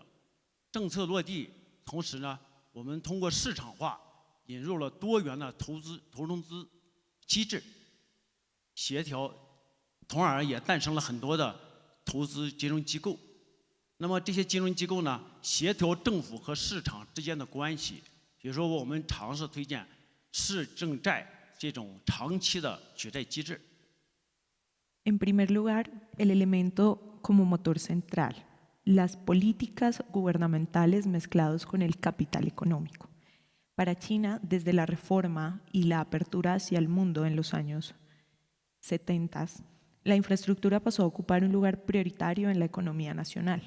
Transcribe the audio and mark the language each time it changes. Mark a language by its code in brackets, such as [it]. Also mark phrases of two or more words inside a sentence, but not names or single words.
[zh] 政策落地，同时呢，我们通过市场化引入了多元的投融资机制，协调，从而也诞生了很多的投资金融机构。那么这些金融机构呢，协调政府和市场之间的关系，比如说我们尝试推荐市政债这种长期的举债机制。 [es] En primer lugar, el elemento como motor central, las políticas gubernamentales mezclados con el capital económico. Para China, desde la reforma y la apertura hacia el mundo en los años 70, la infraestructura pasó a ocupar un lugar prioritario en la economía nacional.